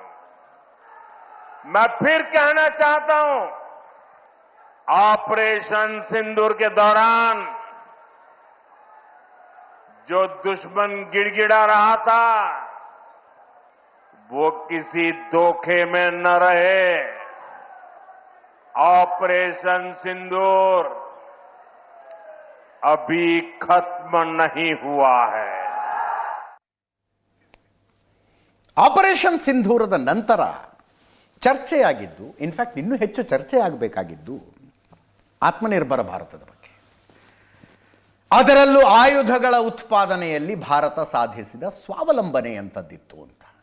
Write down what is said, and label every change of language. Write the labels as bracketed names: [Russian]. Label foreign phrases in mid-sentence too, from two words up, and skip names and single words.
[Hindi] मैं फिर कहना चाहता हूं, ऑपरेशन सिंदूर के दौरान जो दुश्मन गिड़गिड़ा रहा था वो किसी धोखे में न रहे। ऑपरेशन सिंदूर अभी खत्म नहीं हुआ है। [Kannada] ಆಪರೇಷನ್ ಸಿಂಧೂರದ ನಂತರ ಚರ್ಚೆಯಾಗಿದ್ದು, [English] in fact [Kannada] ಇನ್ನೂ ಹೆಚ್ಚು ಚರ್ಚೆ ಆಗಬೇಕಾಗಿದ್ದು ಆತ್ಮನಿರ್ಭರ ಭಾರತದ ಬಗ್ಗೆ, ಅದರಲ್ಲೂ ಆಯುಧಗಳ ಉತ್ಪಾದನೆಯಲ್ಲಿ ಭಾರತ ಸಾಧಿಸಿದ ಸ್ವಾವಲಂಬನೆ ಅಂತದ್ದಿತ್ತು ಅಂತ.